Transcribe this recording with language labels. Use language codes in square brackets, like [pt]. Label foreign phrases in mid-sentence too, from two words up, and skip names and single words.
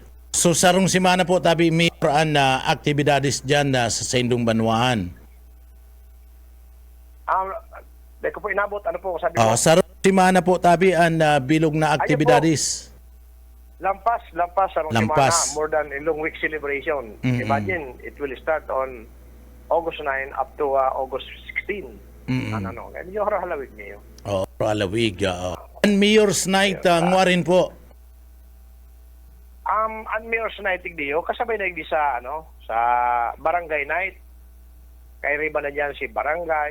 [bik] So sarong simana po tabi Mayor an aktibidades dyan sa Sendong Banwaan. Dahil ko po inabot, ano po sabi mo? Sarong simana po tabi an bilog na aktibidades. Lampas sa Lampas. semana, [en] more than a long week celebration. Mm-mm. Imagine, it will start on August 9 up to August 16. Mm-mm. [bik] Ano, medyo harahalawig niyo. Alawig. And Mayor's Night ngwa rin po. Ang Mayor's Night diyo, kasabay na di sa, sa Barangay Night. Kay riba na dyan si Barangay.